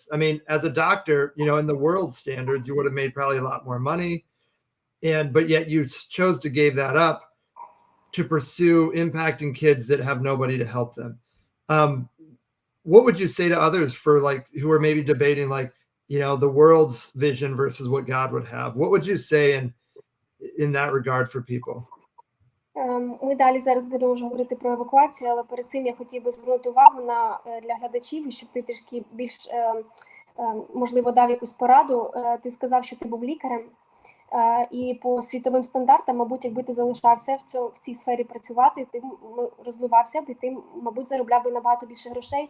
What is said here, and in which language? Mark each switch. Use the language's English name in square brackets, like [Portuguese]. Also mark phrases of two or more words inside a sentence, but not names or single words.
[English] I mean, as a doctor, in the world standards, you would have made probably a lot more money, but yet you chose to give that up to pursue impacting kids that have nobody to help them. What would you say to others for who are maybe debating the world's vision versus what God would have? What would you say in that regard for people? [Ukrainian] Ми далі зараз будемо вже говорити про евакуацію, але перед цим я хотів би звернути увагу для глядачів, щоб ти трішки більш, можливо, дав якусь пораду. Ти сказав, що ти був лікарем, і по світовим стандартам, мабуть, якби ти залишався в цій сфері працювати, ти розвивався б, і ти, мабуть, заробляв би набагато більше грошей.